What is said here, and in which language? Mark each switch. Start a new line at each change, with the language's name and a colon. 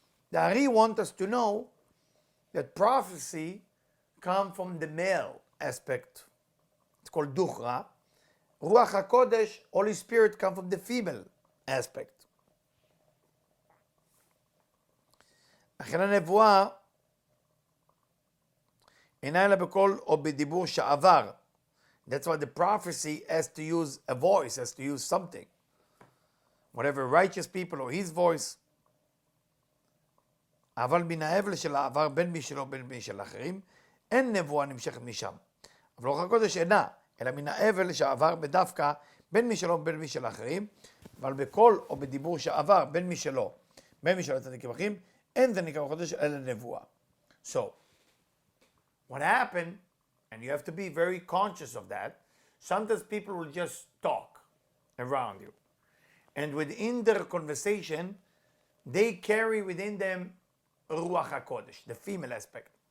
English: The Ari want us to know that prophecy comes from the male aspect. It's called Duchra. Ruach HaKodesh, Holy Spirit, come from the female aspect.
Hebrew: לכן הנבואה אינה אלא בקול או בדיבור שעבר.
English: That's why the prophecy has to use a voice, has to use something. Whatever righteous people or his voice.
Hebrew: אבל מן ההבל של העבר בין מי שלו בין מי של אחרים, אין נבואה נמשכת משם. אבל רוח הקודש אינה, אלא מן ההבל שעבר בדווקא בין מי שלו בין מי של אחרים, אבל בקול או בדיבור שעבר בין מי שלו בין מי שלו צדיקים אחרים, אין זה נקרא רוח הקודש אלא נבואה.
English: So, what happened, and you have to be very conscious of that, sometimes people will just talk around you. And within their conversation, they carry within them Ruach HaKodesh, the female aspect.